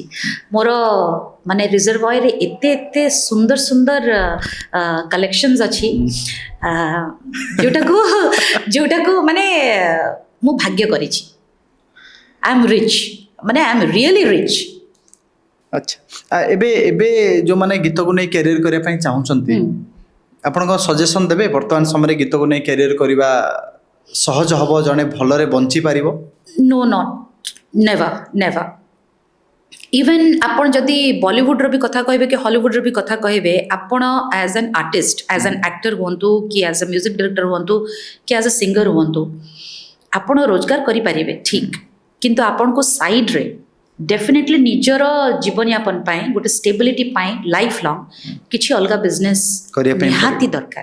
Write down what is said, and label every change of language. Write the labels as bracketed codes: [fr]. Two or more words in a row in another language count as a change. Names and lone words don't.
[or] ମୋର ମାନେ ରିଜର୍ଭୟରେ ଏତେ ଏତେ ସୁନ୍ଦର ସୁନ୍ଦର କଲେକ୍ସନ୍ସ ଅଛି, ଯୋଉଟାକୁ ମାନେ ମୁଁ ଭାଗ୍ୟ କରିଛି। [en] I am rich, ମାନେ I am really rich। [or] ଆଚ୍ଛା, ଏବେ ଏବେ ଯେଉଁମାନେ ଗୀତକୁ ନେଇ କ୍ୟାରିୟର କରିବା ପାଇଁ ଚାହୁଁଛନ୍ତି, ଆପଣଙ୍କ ସଜେସନ୍ ଦେବେ? ବର୍ତ୍ତମାନ ସମୟରେ ଗୀତକୁ ନେଇ କ୍ୟାରିୟର କରିବା ସହଜ ହେବ, ଜଣେ ଭଲରେ ବଞ୍ଚିପାରିବ? [en] No not, never never. [or] इवन ଆପଣ ଯଦି ବଲିଉଡର ବି କଥା କହିବେ କି ହଲିଉଡର ବି କଥା କହିବେ, ଆପଣ [en] as an artist, as an actor [or] ହୁଅନ୍ତୁ କି [en] as a music director [or] ହୁଅନ୍ତୁ କି [en] as a singer [or] ହୁଅନ୍ତୁ, ଆପଣ ରୋଜଗାର କରିପାରିବେ ଠିକ୍, କିନ୍ତୁ ଆପଣଙ୍କୁ ସାଇଡ୍ରେ ଡେଫିନେଟଲି ନିଜର ଜୀବନଯାପନ ପାଇଁ, ଗୋଟେ ଷ୍ଟେବିଲିଟି ପାଇଁ [en] life long [or] କିଛି ଅଲଗା ବିଜନେସ୍ ନିହାତି ଦରକାର।